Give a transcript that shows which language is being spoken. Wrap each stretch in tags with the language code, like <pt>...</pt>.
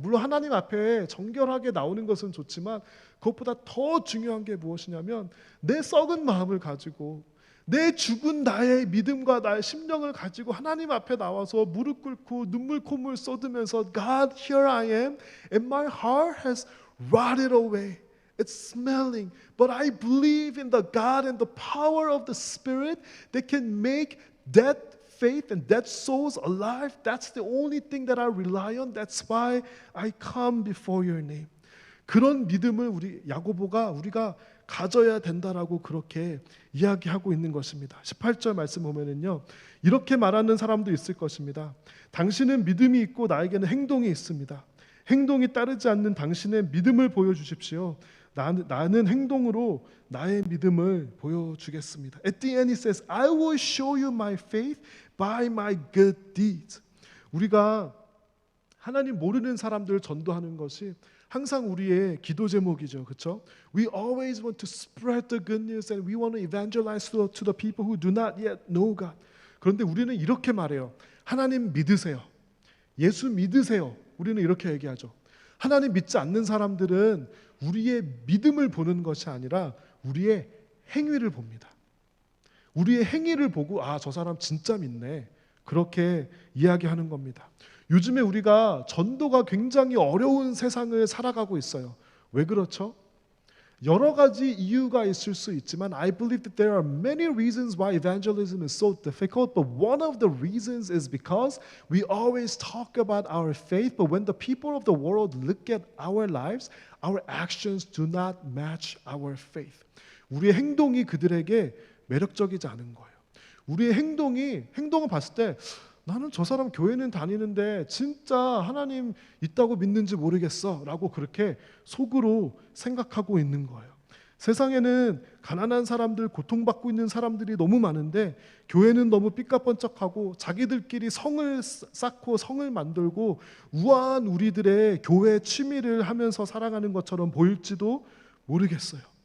<ko>물론 하나님 앞에 정결하게 나오는 것은 좋지만 그것보다 더 중요한 게 무엇이냐면 내 썩은 마음을 가지고 내 죽은 나의 믿음과 나의 심령을 가지고 하나님 앞에 나와서 무릎 꿇고 눈물 콧물 쏟으면서</ko> <en>God, here I am, and my heart has rotted away. It's smelling, but I believe in the God and the power of the Spirit that can make dead faith and dead souls alive. That's the only thing that I rely on. That's why I come before your name.</en> <ko>그런 믿음을 우리 야고보가 우리가 가져야 된다라고 그렇게 이야기하고 있는 것입니다. 18절 말씀 보면은요, 이렇게 말하는 사람도 있을 것입니다. 당신은 믿음이 있고 나에게는 행동이 있습니다. 행동이 따르지 않는 당신의 믿음을 보여주십시오. 나는 행동으로 나의 믿음을 보여주겠습니다.</ko> <en>At the end he says, I will show you my faith by my good deeds.</en> <ko>우리가 하나님 모르는 사람들을 전도하는 것이 항상 우리의 기도 제목이죠. 그렇죠?</ko> <en>We always want to spread the good news and we want to evangelize to the people who do not yet know God.</en> <ko>그런데 우리는 이렇게 말해요. 하나님 믿으세요. 예수 믿으세요. 우리는 이렇게 얘기하죠. 하나님 믿지 않는 사람들은 우리의 믿음을 보는 것이 아니라 우리의 행위를 봅니다. 우리의 행위를 보고 아, 저 사람 진짜 믿네. 그렇게 이야기하는 겁니다. 요즘에 우리가 전도가 굉장히 어려운 세상을 살아가고 있어요. 왜 그렇죠? 여러 가지 이유가 있을 수 있지만</ko> <en>I believe that there are many reasons why evangelism is so difficult, but one of the reasons is because we always talk about our faith, but when the people of the world look at our lives, our actions do not match our faith.</en> <ko>우리의 행동이 그들에게 매력적이지 않은 거예요. 우리의 행동을 봤을 때 나는 저 사람 교회는 다니는데 진짜 하나님 있다고 믿는지 모르겠어 라고 그렇게 속으로 생각하고 있는 거예요. 세상에는 가난한 사람들, 고통받고 있는 사람들이 너무 많은데 교회는 너무 삐까뻔쩍하고 자기들끼리 성을 쌓고 성을 만들고 우아한 우리들의 교회 취미를 하면서 살아가는 것처럼 보일지도 모르겠어요.</ko>